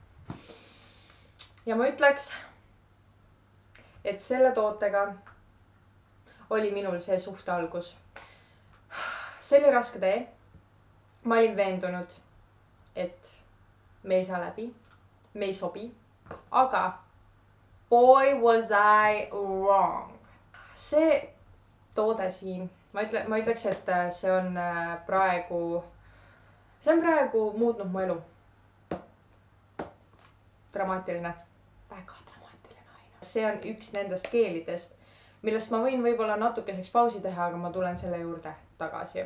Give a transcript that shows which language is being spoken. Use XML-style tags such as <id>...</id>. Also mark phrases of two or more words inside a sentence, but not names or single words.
<et>Ja ma ütleks, et selle tootega oli minul see suhte algus. See oli raske tee. Ma olin veendunud, et me ei saa läbi, me ei sobi.</et> <en>Aga boy was I wrong.</en> <et>See toode siin, ma ütleks, et see on praegu muutnud mu elu. Dramaatiline. Väga dramaatiline aina. See on üks nendest keelidest, millest ma võin võib-olla natukeseks pausi teha, aga ma tulen selle juurde tagasi.</et>